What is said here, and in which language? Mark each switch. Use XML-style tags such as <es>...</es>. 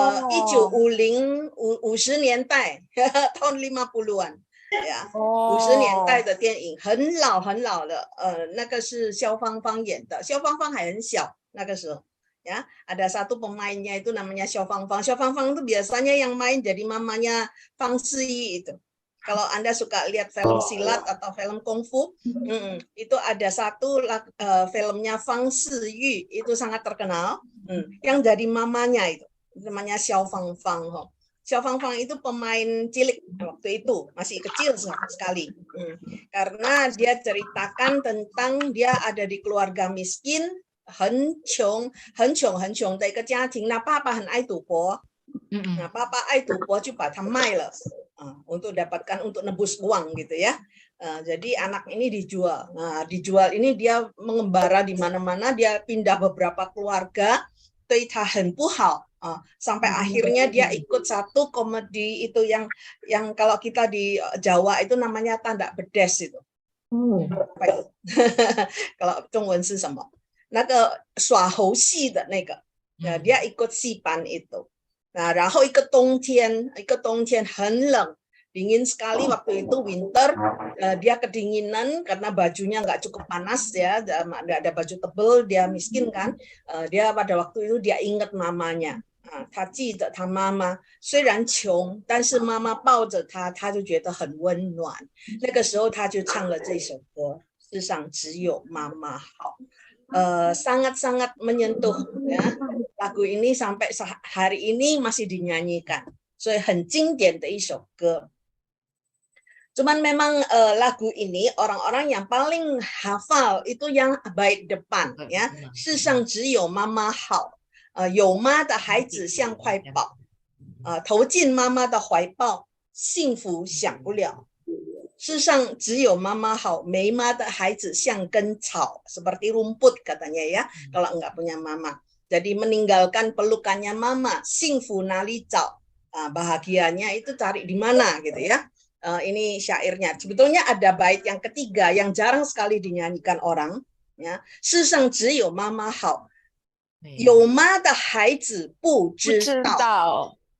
<zh>1950年代</zh> <id>tahun 50-an</id> <zh>呀，50年代的电影，很老很老了。那个是萧芳芳演的，萧芳芳还很小那个时候。</zh> <id>Ya, ada satu pemainnya itu namanya Xiao Fangfang. Xiao Fangfang itu biasanya yang main jadi mamanya Fang Ziyi itu. Kalau Anda suka lihat film silat atau film kungfu, itu ada satu filmnya Fang Ziyi itu sangat terkenal. Yang jadi mamanya itu namanya Xiao Fangfang. Xiao Fangfang itu pemain cilik waktu itu, masih kecil sekali. Karena dia ceritakan tentang dia ada di keluarga miskin.</id> <zh>很穷的一个家庭，那爸爸很爱赌博，</zh> <id>nah papa</id> <zh>爱赌博就把它卖了</zh> <id>untuk dapatkan untuk nebus uang gitu ya. Jadi anak ini dijual. Nah, dijual ini dia mengembara di mana-mana, dia pindah beberapa keluarga,</id> <zh>对他很不好</zh> <id>sampai akhirnya dia ikut satu komedi itu yang kalau kita di Jawa itu namanya tanda bedes itu. Kalau</id> <zh>中文是什么？那个耍猴戏的那个，</zh> <id>dia ikut</id> <zh>戏班 itu.</zh> <id>Nah,</id> <zh>然后一个冬天很冷，</zh> <id>dingin sekali waktu itu winter, dia kedinginan karena bajunya nggak cukup panas ya, nggak ada baju tebel, dia miskin kan, dia pada waktu itu dia ingat mamanya,</id> <zh>他记得他妈妈虽然穷，但是妈妈抱着他，他就觉得很温暖。那个时候他就唱了这首歌，世上只有妈妈好。</zh> <id>sangat-sangat menyentuh ya. Lagu ini sampai hari ini masih dinyanyikan,</id> <zh>所以很经典的一首歌。</zh> <id>Cuman memang lagu ini orang-orang yang paling hafal itu yang bait depan ya.</id> <zh>世上只有妈妈好，有妈的孩子像块宝，投进妈妈的怀抱，幸福享不了。世上只有妈妈好，没妈的孩子像根草，</zh> <id>seperti rumput katanya ya, kalau enggak punya mama. Jadi meninggalkan pelukannya mama,</id> <zh>幸福哪里找?</zh> <id>Bahagianya itu cari di mana gitu ya. Ini syairnya. Sebetulnya ada bait yang ketiga yang jarang sekali dinyanyikan orang ya.</id> <zh>世上只有妈妈好，有妈的孩子不知道。</zh>